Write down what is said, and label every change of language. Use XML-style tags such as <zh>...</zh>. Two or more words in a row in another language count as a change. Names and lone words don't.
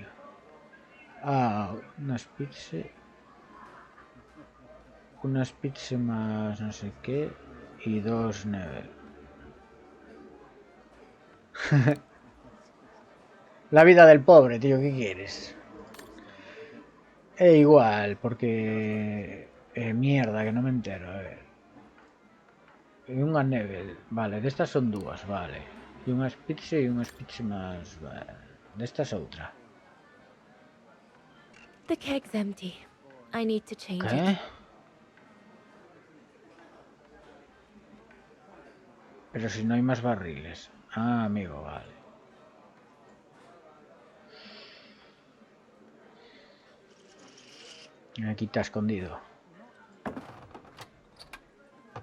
<es>Ah, unas pizza. Unas pizza más no sé qué. Y 2 never. La vida del pobre, tío, ¿qué quieres? Igual, porque... mierda, que no me entero, a ver.</es> <gl>Unha Nebel, vale, destas son dúas, vale. E unha pizza e unha pizza máis, vale. Destas outra.</gl> <en>The keg's empty. I need to change</en> <es>¿Qué?</es> <en>it.</en> <es>Pero si no hay más barriles. Ah, amigo, vale. Aquí está escondido.</es>